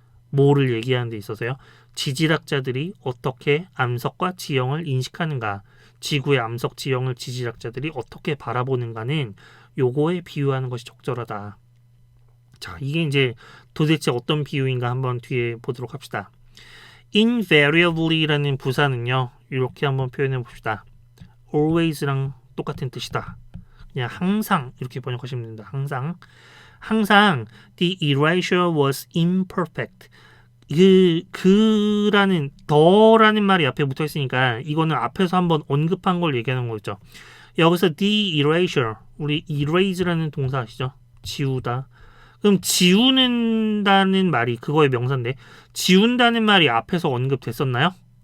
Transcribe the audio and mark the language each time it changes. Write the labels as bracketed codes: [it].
[ko] 뭐를 얘기하는 데 있어서요? 지질학자들이 어떻게 암석과 지형을 인식하는가, 지구의 암석 지형을 지질학자들이 어떻게 바라보는가는 요거에 비유하는 것이 적절하다. 자, 이게 이제 도대체 어떤 비유인가 한번 뒤에 보도록 합시다. invariably라는 부사는요, 이렇게 한번 표현해 봅시다. always랑 똑같은 뜻이다. 그냥 항상 이렇게 번역하시면 됩니다. 항상 [en] the erasure was imperfect. [ko] 그라는 더라는 말이 앞에 붙어 있으니까 이거는 앞에서 한번 언급한 걸 얘기하는 거죠. 여기서 the erasure, 우리 erase라는 동사 아시죠? 지우다. 그럼 지우는다는 말이 그거의 명사인데 지운다는 말이 앞에서 언급됐었나요?